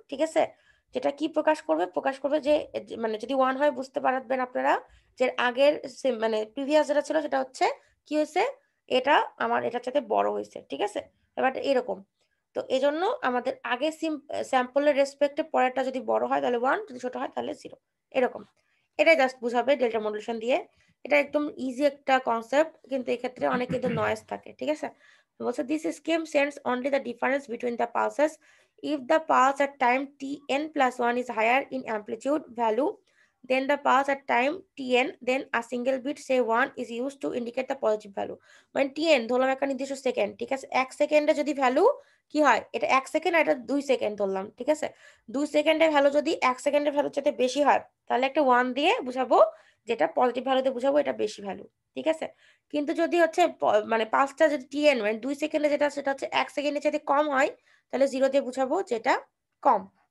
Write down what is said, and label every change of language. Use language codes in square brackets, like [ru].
[bn] ঠিক আছে, যেটা কি প্রকাশ করবে যে মানে যদি 1 হয় বুঝতে পারবেন আপনারা যে আগের মানে প্রিভিয়াস যেটা ছিল সেটা হচ্ছে কি হয়েছে, এটা আমার এটার সাথে বড় হয়েছে। ঠিক আছে, ব্যাপারটা এরকম। তো এই জন্য আমাদের আগে স্যাম্পলের রেসপেক্টে পরেরটা যদি বড় হয় তাহলে 1, যদি ছোট হয় তাহলে 0, এরকম। এটাই জাস্ট বুঝাবে ডেল্টা মডুলেশন দিয়ে। এটা একদম ইজি একটা কনসেপ্ট, কিন্তু এক্ষেত্রে অনেক কিন্তু নয়েজ থাকে। ঠিক আছে, বলছে [en] This scheme sends only the difference between the pulses if the pulse at time tn plus 1 is higher in amplitude value then the pulse at time tn, then a single bit say 1 is used to indicate the positive value. [bn] মানে tn ধরলাম একটা নির্দিষ্ট second, ঠিক আছে, 1 সেকেন্ডে যদি value কি হয়, এটা 1 সেকেন্ড আর এটা 2 সেকেন্ড ধরলাম। ঠিক আছে, 2 সেকেন্ডের ভ্যালু যদি 1 সেকেন্ডের ভ্যালুর চাইতে বেশি হয় তাহলে একটা 1 দিয়ে বুঝাবো, যেটা পজিটিভ ভ্যালুতে বুঝাবো এটা বেশি ভ্যালু। ঠিক আছে, কিন্তু যদি হচ্ছে মানে পাঁচটা যদি tn মানে 2 সেকেন্ডে যেটা সেটা হচ্ছে 1 সেকেন্ডের চাইতে কম হয় তাহলে 0 দিয়ে বুঝাবো যেটা কম।